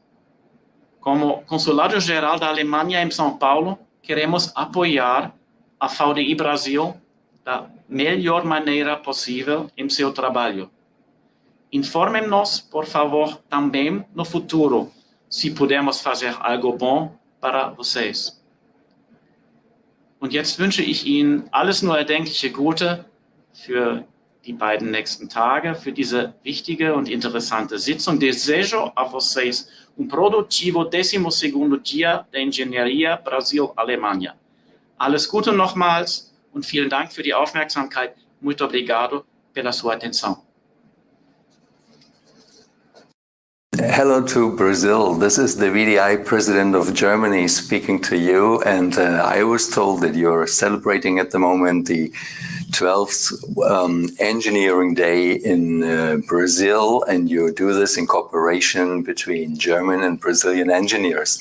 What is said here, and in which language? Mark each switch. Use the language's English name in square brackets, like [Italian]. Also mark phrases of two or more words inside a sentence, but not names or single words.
[Portuguese] Como Consulado-Geral da Alemanha em São Paulo, queremos apoiar a VDI Brasil da melhor maneira possível em seu trabalho. Informem-nos, por favor, também no futuro, se pudermos fazer algo bom para vocês. [German] Und jetzt wünsche ich Ihnen alles nur erdenkliche Gute für die beiden nächsten Tage, für diese wichtige und interessante Sitzung. [Portuguese] Desejo a vocês produtivo 12º Dia da Engenharia Brasil-Alemanha. [German] Alles Gute nochmals und vielen Dank für die Aufmerksamkeit. [Portuguese] Muito obrigado pela sua atenção. [English] Hello to Brazil. This is the VDI President of Germany speaking to you. And I was told that you're celebrating at the moment the 12th Engineering Day in Brazil, and you do this in cooperation between German and Brazilian engineers.